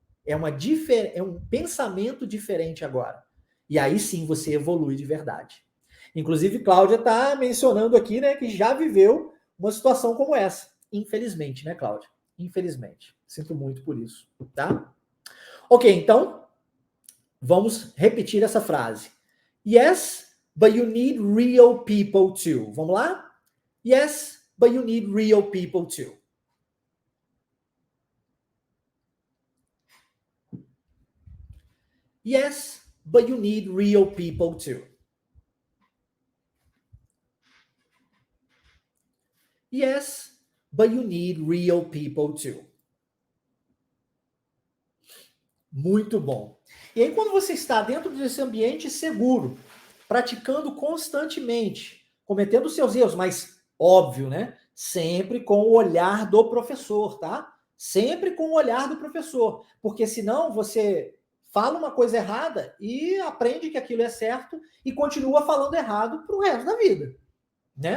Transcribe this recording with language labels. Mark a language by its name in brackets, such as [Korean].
[Portuguese] É um pensamento diferente agora. E aí sim você evolui de verdade. Inclusive, Cláudia está mencionando aqui, né, que já viveu uma situação como essa. Infelizmente, né, Cláudia? Infelizmente. Sinto muito por isso, tá? Ok, então, vamos repetir essa frase. [English] Yes, but you need real people too. [Portuguese] Vamos lá? [English] Yes, but you need real people too. Yes, but you need real people too. Yes, but you need real people too. [Portuguese] Muito bom. E aí, quando você está dentro desse ambiente seguro, praticando constantemente, cometendo seus erros, mas óbvio, né? Sempre com o olhar do professor, tá? Sempre com o olhar do professor. Porque senão você fala uma coisa errada e aprende que aquilo é certo e continua falando errado pro resto da vida, né?